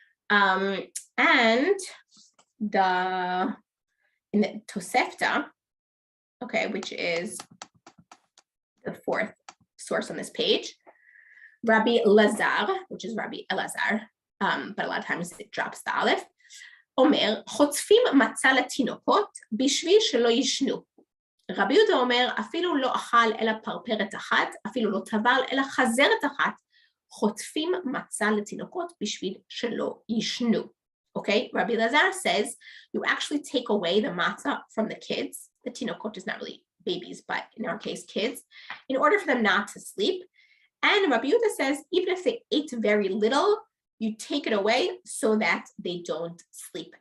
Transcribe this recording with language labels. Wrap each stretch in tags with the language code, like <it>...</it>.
<en>And in the Tosefta, okay, which is the fourth source on this page, Rabbi Lazar, which is Rabbi Elazar, but a lot of times it drops the aleph,</en> <he>אומר, חוטפים מצה לתינוקות בשביל שלא ישנו. רבי יהודה אומר, אפילו לא אכל אלא פרפרת אחת, אפילו לא טבל אלא חזרת אחת, חוטפים מצה לתינוקות בשביל שלא ישנו.</he> <en>Okay, Rabbi Lazar says you actually take away the matzah from the kids. The tinokot is not really babies, but in our case, kids, in order for them not to sleep. And Rabbi Yehuda says even if they ate very little, you take it away so that they don't sleep.</en>